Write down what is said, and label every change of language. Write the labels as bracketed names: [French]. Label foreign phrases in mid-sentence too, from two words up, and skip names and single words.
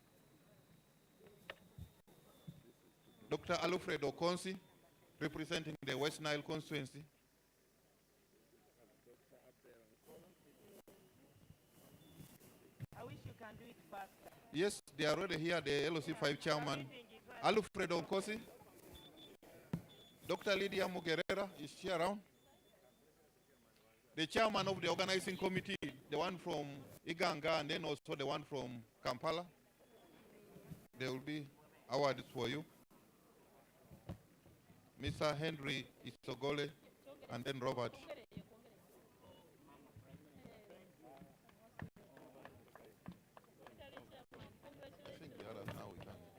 [English] Dr. Alfred Okonsi, representing the West Nile constituency. I wish you can do it faster. Yes, they are already here, the LOC5 chairman. Alfred Okonsi. Dr. Lydia Mugerera is here around. The chairman of the organizing committee, the one from Iganga and then also the one from Kampala. There will be awards for you. Mr. Henry Isogole and then Robert. I think the others now we can.